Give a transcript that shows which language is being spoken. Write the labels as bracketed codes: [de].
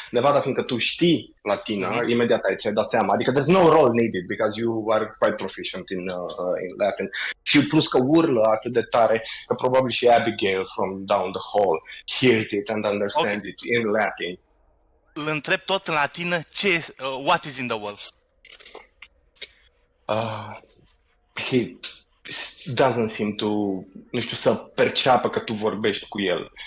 [ro] Nevada, fiindcă tu știi latină, imediat ți-ai dat seama. [en] Adică there's no roll needed because you are quite proficient in Latin. [ro] Și plus că urlă atât de tare că probabil și [en] Abigail from down the hall hears it and understands it in Latin. [ro] Îl întreb tot în latină [en] what is in the wall. He doesn't seem to, [ro] nu știu, să perceapă că tu vorbești cu el.